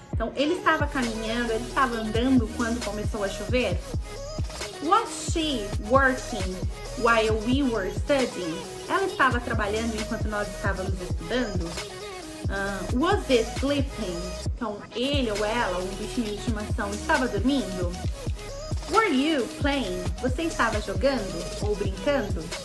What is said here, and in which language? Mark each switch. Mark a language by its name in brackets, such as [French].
[Portuguese] Então, ele estava caminhando, ele estava andando quando começou a chover? [English] Was she working while we were studying? [Portuguese] Ela estava trabalhando enquanto nós estávamos estudando? [English] Was it sleeping? [Portuguese] Então, ele ou ela, um bichinho de estimação, estava dormindo? [English] Were you playing? [Portuguese] Você estava jogando ou brincando?